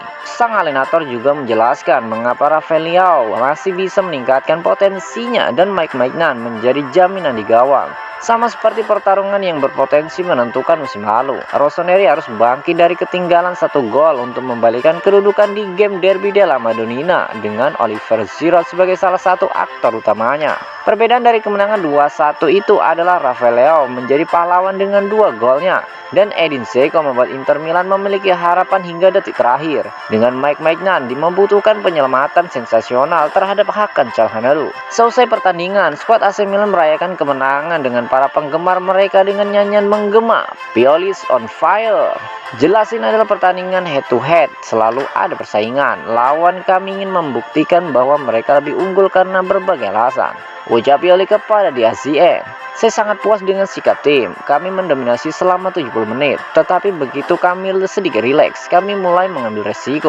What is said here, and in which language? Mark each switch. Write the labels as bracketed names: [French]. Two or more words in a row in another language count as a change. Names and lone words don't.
[Indonesian] Sang alinator juga menjelaskan mengapa Rafael Leao masih bisa meningkatkan potensinya dan Mike Maignan menjadi jaminan di gawang. Sama seperti pertarungan yang berpotensi menentukan musim lalu, Rossoneri harus bangkit dari ketinggalan 1 gol untuk membalikan kedudukan di game derby della Madonnina dengan Oliver Giroud sebagai salah satu aktor utamanya. Perbedaan dari kemenangan 2-1 itu adalah Rafael Leao menjadi pahlawan dengan 2 golnya dan Edin Dzeko membuat Inter Milan memiliki harapan hingga detik terakhir, dengan Mike Maignan membutuhkan penyelamatan sensasional terhadap Hakan Calhanoglu. Selesai pertandingan, skuad AC Milan merayakan kemenangan dengan para penggemar mereka dengan nyanyian menggema [English] "Pioli's on fire". [Indonesian] Jelas ini adalah pertandingan [English] head to head, [Indonesian] selalu ada persaingan. Lawan kami ingin membuktikan bahwa mereka lebih unggul karena berbagai alasan, ucap Pioli kepada The ACN. Saya sangat puas dengan sikap tim. Kami mendominasi selama 70 menit. Tetapi begitu kami sedikit rileks, kami mulai mengambil resiko.